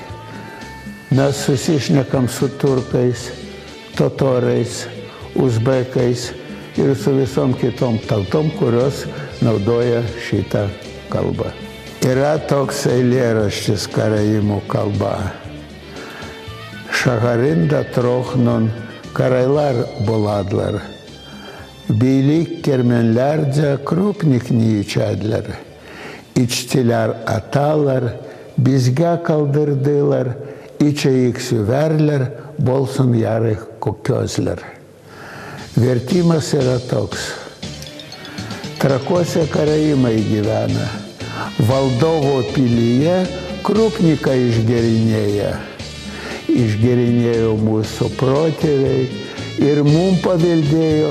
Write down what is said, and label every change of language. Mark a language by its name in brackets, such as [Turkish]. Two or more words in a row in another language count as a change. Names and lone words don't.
[Lithuanian] Mes susišnekam su turkais, totorais, uzbekais ir su visom kitom tautom, kurios naudoja šitą kalbą. Yra toks eilėraštis karaimų kalba. [Karaim] Şaharinda trohnon karaylar buladlar. Birlik kermenlerce krupnikni içerler. İçtiler atalar, bizge kaldırdılar, içe yüksüverler, bolsun yarı koközler. [Lithuanian] Vertimas yra toks. Trakuose karaimai gyvena. Valdovo pilyje krupniką išgerinėja. Išgerinėjo mūsų protėviai ir mum paveldėjo.